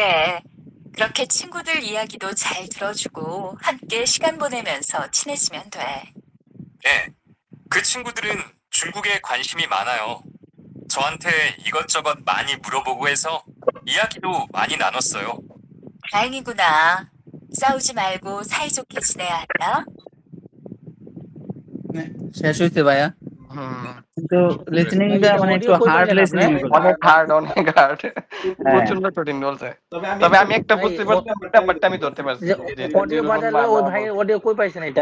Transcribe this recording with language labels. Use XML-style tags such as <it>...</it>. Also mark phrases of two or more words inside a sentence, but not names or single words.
<ko>그렇게 친구들 이야기도 잘 들어주고 함께 시간 보내면서 친해지면 돼. 네, 그 친구들은 중국에 관심이 많아요. 저한테 이것저것 많이 물어보고 해서 이야기도 많이 나눴어요. 다행이구나. 싸우지 말고 사이좋게 지내야 한다.</ko> <bn>শেষ হইছে ভাইয়া, হুম, কিন্তু ভাই লিসেনিংটা এটা মানে অডিও একটু কই হার্ড পাইলেন আপনি? লিসেনিং। অনেক হার্ড, অনেক হার্ড, হ্যাঁ প্রচন্ড কঠিন বলছে। তবে আমি একটা ভাই বুঝতে পারছি, ব্যাপারটা আমি ধরতে পারছি যে যে অডিও যেরকম বাজালে ওই ভাই অডিও কই পাইছেন এটা?</bn>